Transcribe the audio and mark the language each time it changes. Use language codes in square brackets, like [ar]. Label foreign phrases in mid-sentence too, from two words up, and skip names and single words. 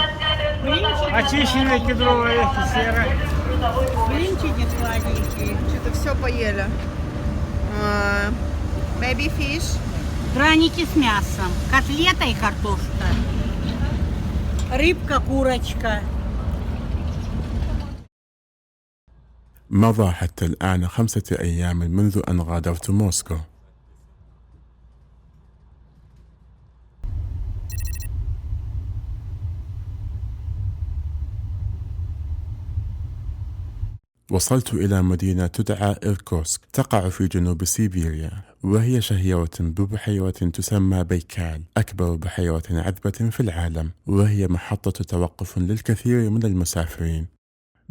[ru] Очищенная кедровая серая. Блинчики сладенькие. Что-то все поели. [en] Baby fish. [ru] Драники с мясом. Котлета и картошка. Рыбка, курочка. [ar] مضى حتى الآن 5 أيام منذ أن غادرت موسكو. وصلت إلى مدينة تدعى إيركوتسك تقع في جنوب سيبيريا، وهي شهيرة ببحيرة تسمى بيكال، أكبر بحيرة عذبة في العالم، وهي محطة توقف للكثير من المسافرين.